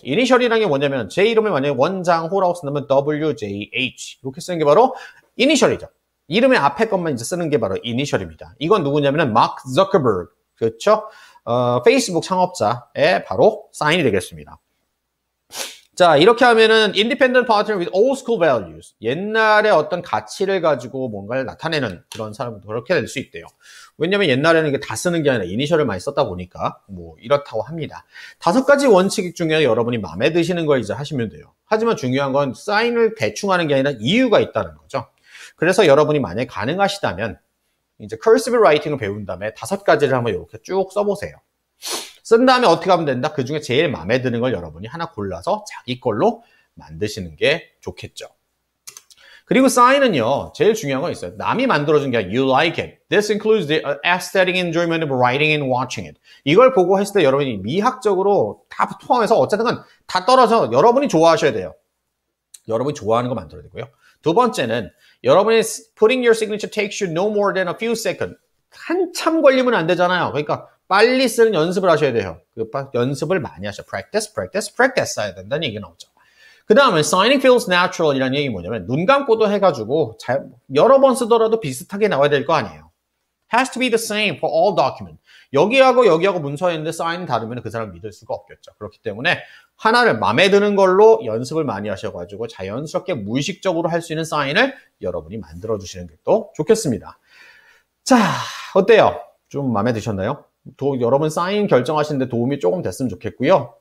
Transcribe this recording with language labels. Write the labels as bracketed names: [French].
[Korean] initial이라는 게 뭐냐면 제 이름을 만약에 원장호라고 쓴다면 WJH 이렇게 쓰는 게 바로 initial이죠. 이름의 앞에 것만 이제 쓰는 게 바로 initial입니다. 이건 누구냐면은 마크 저커버그 그렇죠? 페이스북 창업자의 바로 사인이 되겠습니다. 자, 이렇게 하면은 [English] independent partner with old school values. [Korean] 옛날의 어떤 가치를 가지고 뭔가를 나타내는 그런 사람도 그렇게 될 수 있대요. 왜냐면 옛날에는 이게 다 쓰는 게 아니라 이니셜을 많이 썼다 보니까 이렇다고 합니다. 5가지 원칙 중에 여러분이 마음에 드시는 걸 이제 하시면 돼요. 하지만 중요한 건 사인을 대충 하는 게 아니라 이유가 있다는 거죠. 그래서 여러분이 만약에 가능하시다면 이제 cursive writing을 배운 다음에 5가지를 한번 이렇게 쭉 써보세요. 쓴 다음에 어떻게 하면 된다? 그 중에 제일 마음에 드는 걸 여러분이 하나 골라서 자기 걸로 만드시는 게 좋겠죠. 그리고 사인은요, 제일 중요한 건 있어요. 남이 만들어준 게 아니라 [English] you like it. This includes the aesthetic enjoyment of writing and watching it. [Korean] 이걸 보고 했을 때 여러분이 미학적으로 다 포함해서 어쨌든 다 떨어져 여러분이 좋아하셔야 돼요. 여러분이 좋아하는 거 만들어야 되고요. 두 번째는 여러분이 [English] putting your signature takes you no more than a few seconds. [Korean] 한참 걸리면 안 되잖아요. 그러니까 빨리 쓰는 연습을 하셔야 돼요. 연습을 많이 하셔. practice 해야 된다는 얘기 나오죠. 그 다음에 [English] signing feels natural [Korean] 이라는 얘기 뭐냐면 눈 감고도 해가지고 여러 번 쓰더라도 비슷하게 나와야 될 거 아니에요. [English] has to be the same for all document. [Korean] 여기하고 문서에 있는데 사인이 다르면 그 사람을 믿을 수가 없겠죠. 그렇기 때문에 하나를 마음에 드는 걸로 연습을 많이 하셔가지고 자연스럽게 무의식적으로 할 수 있는 사인을 여러분이 만들어주시는 게 또 좋겠습니다. 자, 어때요? 좀 마음에 드셨나요? 여러분 사인 결정하시는데 도움이 조금 됐으면 좋겠고요.